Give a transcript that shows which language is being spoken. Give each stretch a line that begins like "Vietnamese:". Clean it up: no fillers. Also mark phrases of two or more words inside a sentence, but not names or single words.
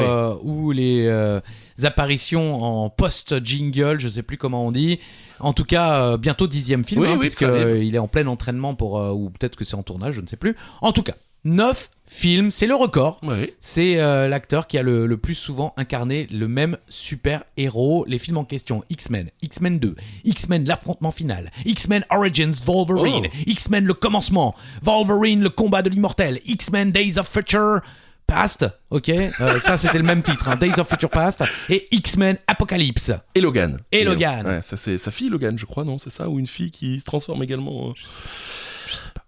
French: ou les apparitions en post-jingle, je sais plus comment on dit. En tout cas, bientôt 10e film, Oui, oui, puisque ça arrive. il est en plein entraînement ou peut-être que c'est en tournage, je ne sais plus. En tout cas, 9 films, c'est le record. Oui. C'est l'acteur qui a le plus souvent incarné le même super-héros. Les films en question: X-Men, X-Men 2, X-Men l'affrontement final, X-Men Origins Wolverine, X-Men le commencement, Wolverine le combat de l'immortel, X-Men Days of Future Past, ok, ça c'était le même titre, hein, Days of Future Past, et X-Men Apocalypse. Et Logan. Et Logan. Ouais, ça c'est sa fille Logan, je crois, non? C'est ça? Ou une fille qui se transforme également Je sais pas.